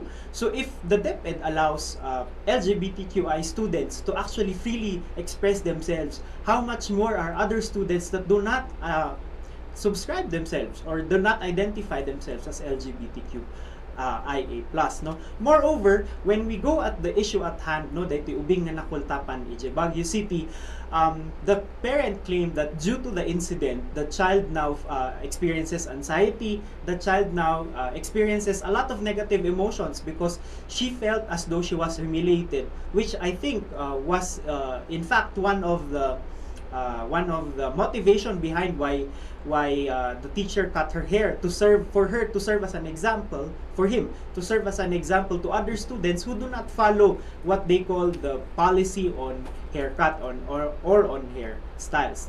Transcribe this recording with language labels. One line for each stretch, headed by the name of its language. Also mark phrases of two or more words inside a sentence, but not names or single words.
English: So if the DepEd allows LGBTQI students to actually freely express themselves, how much more are other students that do not subscribe themselves or do not identify themselves as LGBTQ IA+, no. Moreover, when we go at the issue at hand,
Iloko: no, dahito ubing nga nakultapan ije Baguio City,
English: the parent claimed that due to the incident, the child now experiences anxiety, the child now experiences a lot of negative emotions because she felt as though she was humiliated, which I think was in fact one of the motivation behind why the teacher cut her hair, to serve as an example, for him to serve as an example to other students who do not follow what they call the policy on haircut or on hair styles.